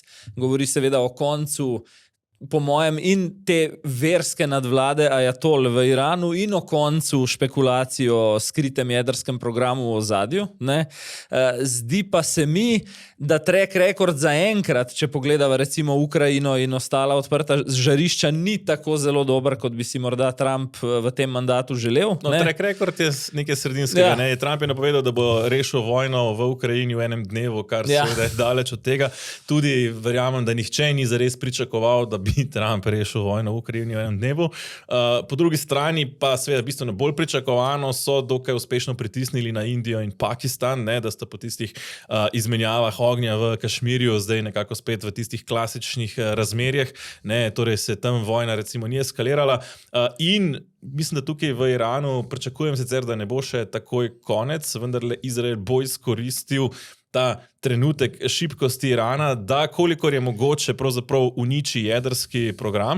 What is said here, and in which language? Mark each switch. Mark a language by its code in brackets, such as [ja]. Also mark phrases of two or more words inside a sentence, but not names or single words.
[sl] Govori seveda o koncu, po mojem, in te verske nadvlade ajatol v Iranu in o koncu špekulacij o skritem jedrskem programu v ozadju. Zdi pa se mi, da [en] track record [sl] za enkrat, če pogledava recimo Ukrajino in ostala odprta žarišča, ni tako zelo dober, kot bi si morda Trump v tem mandatu želel. No, [en] track record [sl] je nekaj sredinskega. Ne? Trump je napovedal, da bo rešil vojno v Ukrajini v enem dnevu, kar seveda je daleč od tega. Tudi verjamem, da nihče ni zares pričakoval, da bi Trump rešil vojno v Ukrajini v enem dnevu. Po drugi strani pa seveda bistveno bolj pričakovano so dokaj uspešno pritisnili na Indijo in Pakistan, ne, da sta po tistih izmenjavah ognja v Kašmirju zdaj nekako spet v tistih klasičnih razmerjah, ne, torej se tam vojna recimo ni eskalirala in mislim, da tukaj v Iranu pričakujem sicer, da ne bo še takoj konec, vendarle Izrael bo izkoristil ta trenutek šibkosti Irana, da kolikor je mogoče pravzaprav uniči jedrski program.